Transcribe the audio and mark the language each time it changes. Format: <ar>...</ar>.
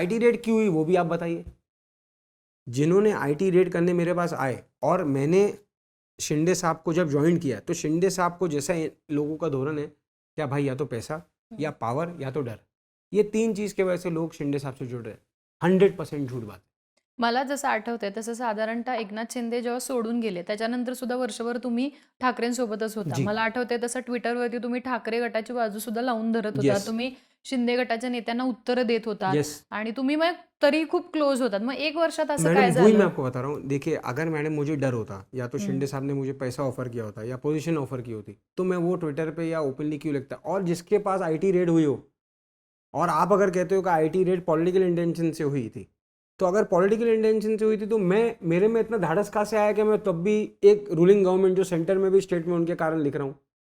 <hi>IT raid क्यों हुई वो भी आप बताइए। जिन्होंने आईटी रेड करने मेरे पास आए, और मैंने शिंदे साहब को जब ज्वाइन किया, तो शिंदे साहब को जैसा लोगों का धोरण है, क्या भाई या तो पैसा या पावर या तो डर, ये 3 चीज़ की वजह से लोग शिंदे साहब से जुड़ रहे हैं। 100% झूठ बात है।</hi> <mr>मला जसं आठवतंय तसं साधारणतः एकनाथ शिंदे जेव्हा सोडून गेले त्याच्यानंतर सुद्धा वर्षभर तुम्ही ठाकरेंसोबतच होता. जी. मला आठवतंय तसं ट्विटरवरती तुम्ही ठाकरे गटाची बाजू सुद्धा लावून धरत होता.</mr> <en>Yes.</en> <mr>तुम्ही शिंदे गटाच्या नेत्यांना उत्तरं देत होतात</mr> <en>yes</en> <mr>आणि तुम्ही मग तरी खूप क्लोज होतात. मग 1 वर्षात असं काय</mr> <hi>मैडम, वही मैं</hi> <mr>झालं?</mr> <hi>आपको बता रहा हूँ। देखिए, अगर मैडम मुझे डर होता, या तो शिंदे साहब ने मुझे पैसा ऑफर किया होता या पोजीशन ऑफर की होती, तो मैं वो ट्विटर पे या ओपनली क्यों लिखता। और जिसके पास आईटी रेड हुई हो, और आप अगर कहते हो कि आईटी रेड पॉलिटिकल इंटेंशन से हुई थी, तो अगर पॉलिटिकल इंटेंशन से हुई थी तो मेरे में इतना धाड़स कहाँ से आया कि मैं तब भी एक रूलिंग गवर्नमेंट जो सेंटर में भी, स्टेट में, उनके कारण लिख रहा हूँ।</hi>